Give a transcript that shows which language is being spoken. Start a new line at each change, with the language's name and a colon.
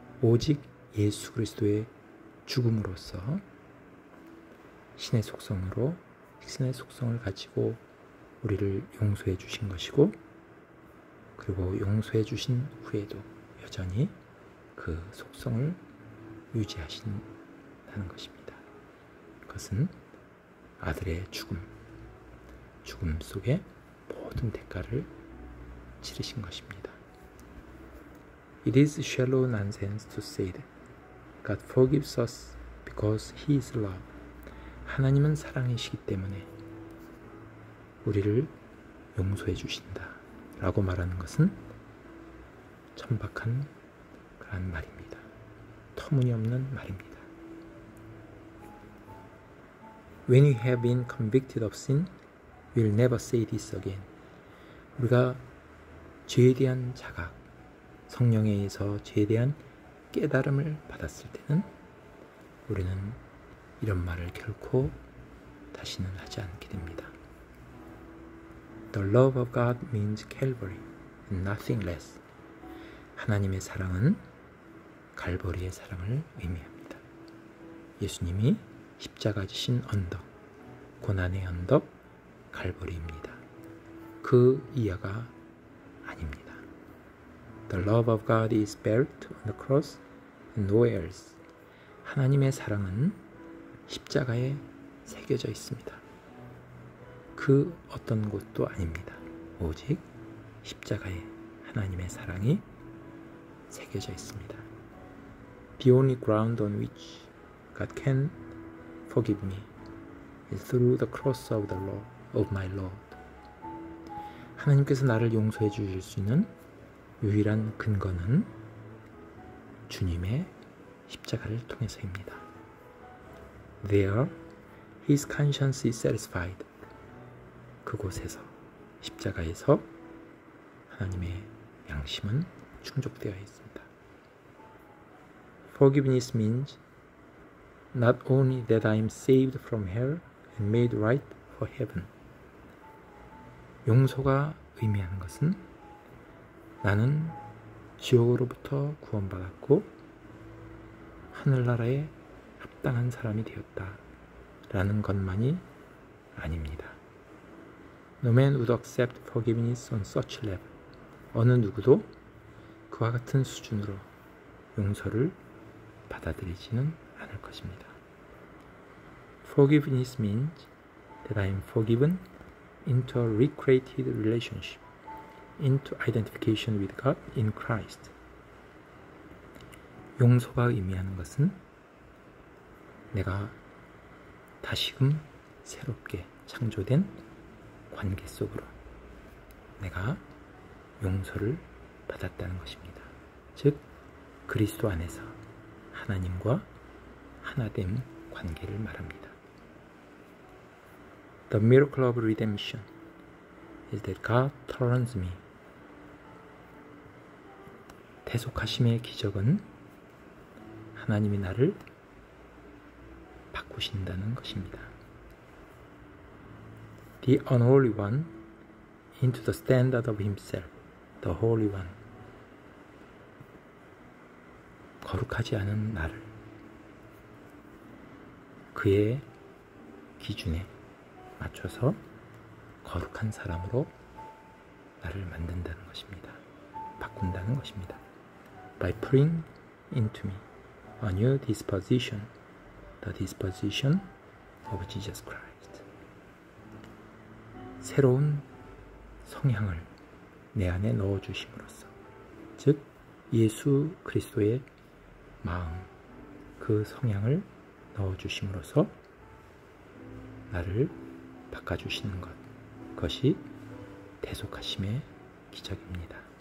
Korean: 오직 예수 그리스도의 죽음으로써 신의 속성을 가지고 우리를 용서해 주신 것이고, 그리고 용서해 주신 후에도 여전히 그 속성을 유지하신다는 것입니다. 그것은 아들의 죽음 속에 모든 대가를 치르신 것입니다.
English: It is shallow nonsense to say that God forgives us because He is love.
Korean: 하나님은 사랑이시기 때문에 우리를 용서해 주신다 라고 말하는 것은 천박한 그런 말입니다. 터무니없는 말입니다.
English: When we have been convicted of sin, we'll never say this again.
Korean: 우리가 죄에 대한 자각, 성령에 의해서 죄에 대한 깨달음을 받았을 때는 우리는 이런 말을 결코 다시는 하지 않게 됩니다.
English: The love of God means Calvary and nothing less.
Korean: 하나님의 사랑은 갈보리의 사랑을 의미합니다. 예수님이 십자가 지신 언덕, 고난의 언덕, 갈보리입니다. 그 이하가 아닙니다.
English: The love of God is built on the cross and nowhere else.
Korean: 하나님의 사랑은 십자가에 새겨져 있습니다. 그 어떤 곳도 아닙니다. 오직 십자가에 하나님의 사랑이 새겨져 있습니다.
English: The only ground on which God can forgive me is through the cross of the Lord, of my Lord.
Korean: 하나님께서 나를 용서해 주실 수 있는 유일한 근거는 주님의 십자가를 통해서입니다.
English: There, his conscience is satisfied.
Korean: 그곳에서, 십자가에서 하나님의 양심은 충족되어 있습니다.
English: Forgiveness means not only that I am saved from hell and made right for heaven.
Korean: 용서가 의미하는 것은 나는 지옥으로부터 구원받았고 하늘나라에 합당한 사람이 되었다 라는 것만이 아닙니다.
English: No man would accept forgiveness on such level.
Korean: 어느 누구도 그와 같은 수준으로 용서를 받아들이지는 않을 것입니다.
English: Forgiveness means that I am forgiven into a recreated relationship, into identification with God in Christ.
Korean: 용서가 의미하는 것은 내가 다시금 새롭게 창조된 관계 속으로 내가 용서를 받았다는 것입니다. 즉 그리스도 안에서 하나님과 하나됨 관계를 말합니다.
English: The miracle of redemption is that God turns me.
Korean: 대속하심의 기적은 하나님이 나를 바꾸신다는 것입니다.
English: The unholy one into the standard of himself, the holy one.
Korean: 거룩하지 않은 나를 그의 기준에 맞춰서 거룩한 사람으로 나를 만든다는 것입니다. 바꾼다는 것입니다.
English: By putting into me a new disposition, the disposition of Jesus Christ.
Korean: 새로운 성향을 내 안에 넣어주심으로써, 즉 예수 그리스도의 마음, 그 성향을 넣어주심으로써 나를 바꿔주시는 것, 그것이 대속하심의 기적입니다.